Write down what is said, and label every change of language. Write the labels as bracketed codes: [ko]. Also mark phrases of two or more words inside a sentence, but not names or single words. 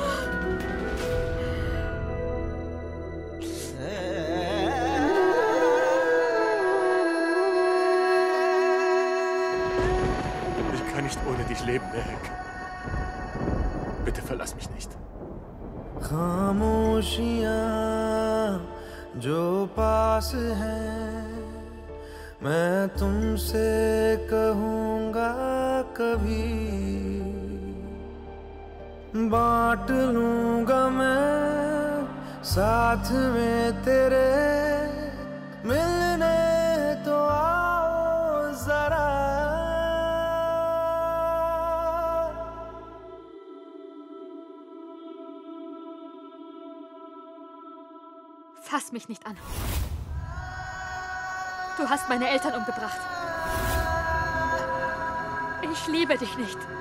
[de] Ich kann nicht ohne dich leben, Meg. Bitte verlass mich nicht. [hi] खामोशियाँ जो पास हैं मैं तुमसे कहूँगा कभी बांट लूँगा मैं साथ में तेरे मिलने तो आओ जरा [de] Fass mich nicht an. Du hast meine Eltern umgebracht. Ich liebe dich nicht.